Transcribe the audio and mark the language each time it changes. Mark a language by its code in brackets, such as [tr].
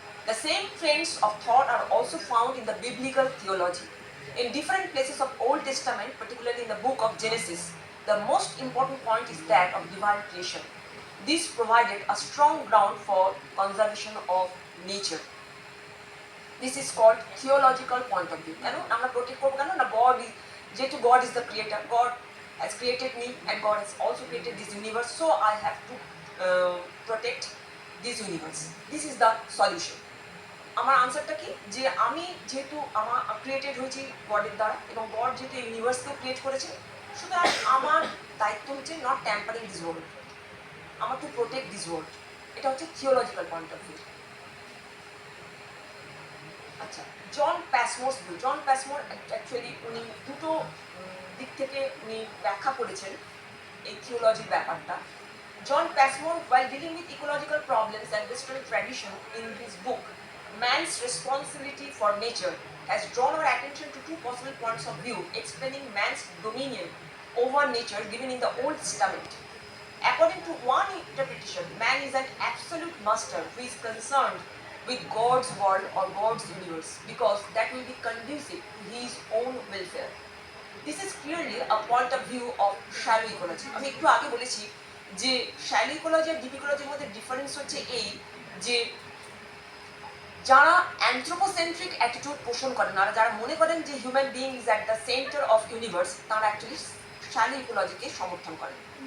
[en] The same trends of thought are also found in the biblical theology. In different places of Old Testament, particularly in the book of Genesis, the most important point is that of divine creation. This provided a strong ground for conservation of nature. This is called theological point of view. [bn] কেন আমরা protect করবো কেন না, [en] God is, যেহেতু God is the creator, God has created me and God has also created this universe, so I have to protect this universe. This is the solution. [bn] আমার আনসারটা কি, যে আমি যেহেতু আমার ক্রিয়েটেড হয়েছি গডের দ্বারা এবং গড যেহেতু ইউনিভার্সকেও ক্রিয়েট করেছে, সুতরাং আমার দায়িত্ব হচ্ছে [en] not tampering this world, [bn] আমার [en] To protect this world. [bn] এটা হচ্ছে থিওলজিক্যাল পয়েন্ট অফ ভিউ। আচ্ছা, জন প্যাসমোর ভিউ। জন প্যাসমোর অ্যাকচুয়ালি উনি দুটো দিক থেকে উনি ব্যাখ্যা করেছেন এই থিওলজির ব্যাপারটা। [en] John Passmore, while dealing with ecological problems and Western tradition in his book Man's Responsibility for Nature, has drawn our attention to two possible points of view explaining man's dominion over nature given in the Old Testament. According to one interpretation, man is an absolute master who is concerned with God's world or God's universe because that will be conducive to his own welfare. This is clearly a point of view of shallow ecology. [bn] আমি একটু আগে বলেছি যে shallow ecology আর deep ecology এর মধ্যে difference হচ্ছে এই যে যারা অ্যানথ্রোপোসেন্ট্রিক অ্যাটিটিউড পোষণ করেন, আর যারা মনে করেন যে [en] human being is at the centre of universe, [bn] তারা অ্যাকচুয়ালি শ্যালো ইকোলজিকে সমর্থন করেন।